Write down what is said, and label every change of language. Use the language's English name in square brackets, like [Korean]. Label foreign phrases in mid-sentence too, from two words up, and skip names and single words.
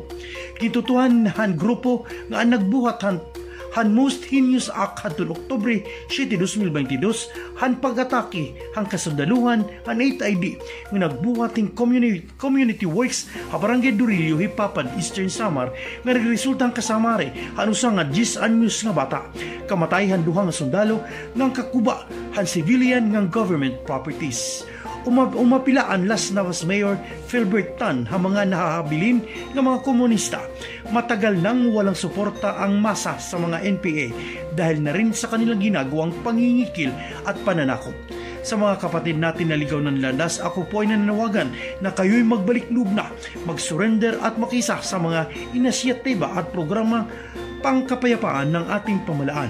[Waray] Kitutuhan han grupo nga nagbuhat han [English] most heinous act [Waray] hadtong Oktubre 7, 2022 han pag-atake han kasundaluhan han 8ID nga nagbuhating [English] community works [Waray] ha barangay Durillo, Hipapan, Eastern Samar nga nagresultang kasamare han usa nga 10 anyos nga bata kamatay han duha nga sundalo ngang kakuba han civilian ngang government properties. Umapilaan Las Navas Mayor Philbert Tan ha mga nahahabilin ng mga komunista. [Filipino] Matagal nang walang suporta ang masa sa mga NPA dahil na rin sa kanilang ginagawang pangingikil at pananakot. Sa mga kapatid natin na ligaw ng landas, ako po ay nananawagan na kayo'y magbalik loob na, mag-surrender at makisa sa mga inisyatiba at programa pangkapayapaan ng ating pamalaan.